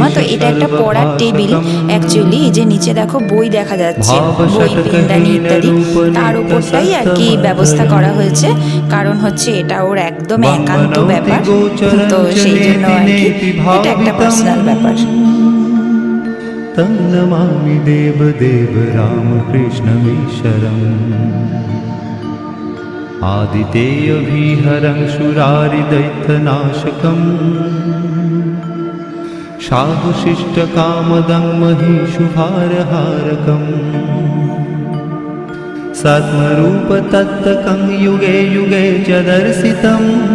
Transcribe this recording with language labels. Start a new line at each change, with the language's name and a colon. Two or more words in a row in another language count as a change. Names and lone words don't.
Bangla: তো এটা একটা পড়ার টেবিল অ্যাকচুয়ালি। এই যে নিচে দেখো বই দেখা যাচ্ছে, বই, পিন্ডানি ইত্যাদি, তার উপরটাই আর কি ব্যবস্থা করা হয়েছে। কারণ হচ্ছে এটা ওর একদম একান্ত ব্যাপার, তো সেই জন্য আর কি এটা একটা পার্সোনাল ব্যাপার।
Sanskrit: तं नमामि देवदेव रामकृष्णमीश्वरम् आदितेयविहरं सुरारिदैत्यनाशकम् साधुशिष्टकामदं महिषुभारहारकम् सत्मरूपतत्तकं युगे युगे च दर्शितम्